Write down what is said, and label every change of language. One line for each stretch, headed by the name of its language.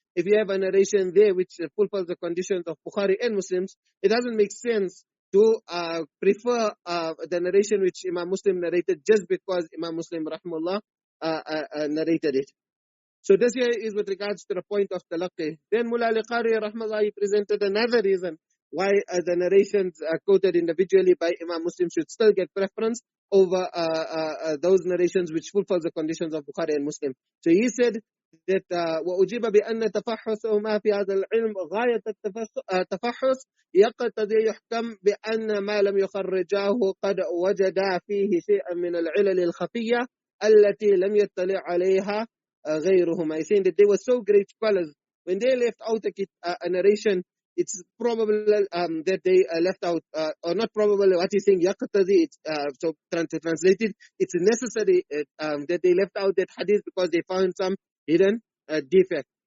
English: if you have a narration there which fulfills the conditions of Bukhari and Muslims, it doesn't make sense to prefer the narration which Imam Muslim narrated just because Imam Muslim rahimahullah narrated it. So this here is with regards to the point of talaqqi. Then Mullah al-Qari rahimahullah, he presented another reason why the narrations quoted individually by Imam Muslim should still get preference over those narrations which fulfill the conditions of Bukhari and Muslim. So he said that
Arabic: وأجيب بأن تفحصهما في هذا العلم غاية التفحص يقتضي يحكم بأن ما لم يخرجاه قد وجدا فيه شيئا من العلل الخفية التي لم يطلع عليها غيرهما.
English: He's saying that they were so great scholars, when they left out a narration, it's probable that they left out, or not probable, what he's saying, yaqtadi, so to translate it, it's necessary that they left out that hadith because they found some hidden defect.